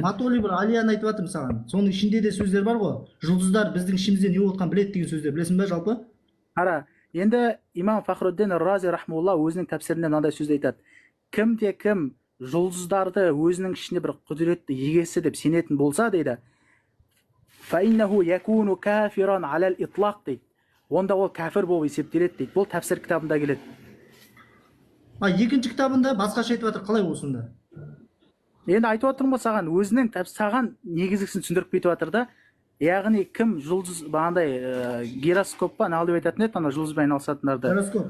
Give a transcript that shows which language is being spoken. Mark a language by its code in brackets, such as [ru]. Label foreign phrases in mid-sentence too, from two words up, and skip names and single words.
[kk] Матолиб Алияны айтып жатырмын саған. Соның ішінде де сөздер бар ғой. Жұлдыздар біздің ішімізде не отқан біледі деген сөздер. Білесің бе жалпы? Қара, енді имам Фахруддин Рази рахмаулла өзінің тәпсірінде мынандай сөз айтады. Кім жұлдыздарды өзінің ішінде бір құдіретті егесі деп сенетін болса дейді, [ar] فَإِنَّهُ يَكُونُ كَافِرًا عَلَى الْإِطْلَاقِ дейді. [kk] Онда ол кәфір болып есептеледі дейді. Бұл тәпсір кітабында келеді. Екінші кітабында басқаша айтып жатыр, қалай осында? Енді айтып отырмын ғой саған, өзінің саған негізгісін түсіндіріп кетіп жатыр да. Яғни кім жұлдыз бағандай гироскоп па не деп айтатын еді, ана жұлдызбен айналысатындарды.